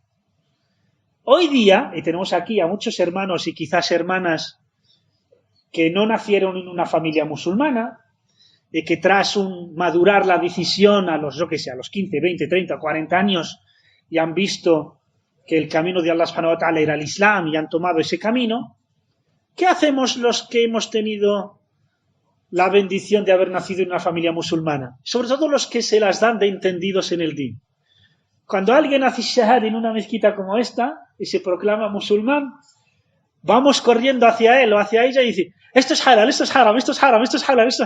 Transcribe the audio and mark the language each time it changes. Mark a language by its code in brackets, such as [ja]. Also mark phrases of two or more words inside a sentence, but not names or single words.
[es] Hoy día, y tenemos aquí a muchos hermanos y quizás hermanas que no nacieron en una familia musulmana, y que tras madurar la decisión a los 15, 20, 30, 40 años, y han visto que el camino de [ar] الله سبحانه وتعالى [es] era el Islam y han tomado ese camino, ¿qué hacemos los que hemos tenido la bendición de haber nacido en una familia musulmana? Sobre todo los que se las dan de entendidos en el din. Cuando alguien hace shahad en una mezquita como esta y se proclama musulmán, vamos corriendo hacia él o hacia ella y dice: esto es halal, esto es haram, esto es haram, esto es halal, esto...